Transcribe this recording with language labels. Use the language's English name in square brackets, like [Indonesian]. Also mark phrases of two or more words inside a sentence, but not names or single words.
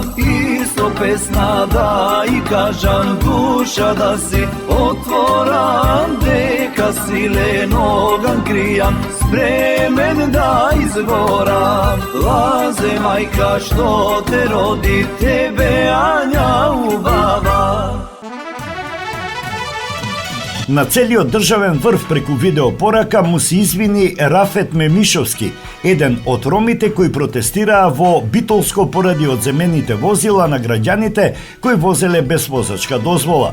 [Macedonian] Исто песна да и кажам душа да си отворам, дека силеноган кријам, спремен да изгорам. Лазе мајка што те роди, тебе Ања убава. На целиот државен врв преку видеопорака му се извини Рафет Мемишовски, еден од ромите кои протестираа во Битолско поради одземените возила на граѓаните кои возеле без возачка дозвола.